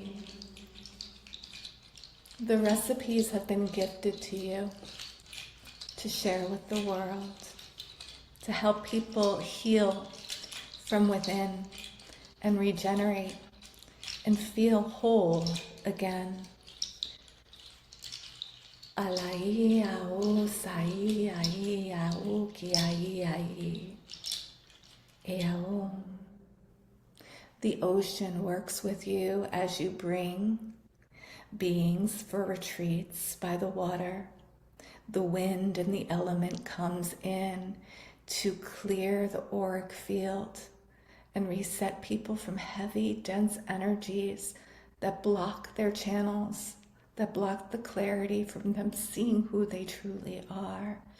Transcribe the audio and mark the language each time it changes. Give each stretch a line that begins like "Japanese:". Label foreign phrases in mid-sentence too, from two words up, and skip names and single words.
English: The recipes have been gifted to you to share with the world, to help people heal from within and regenerate and feel whole again. Alai au sai ai au ki ai. Eaom. The ocean works with you as you bring beings for retreats by the water. The wind and the element comes in to clear the auric field and reset people from heavy, dense energies that block their channels, that block the clarity from them seeing who they truly are.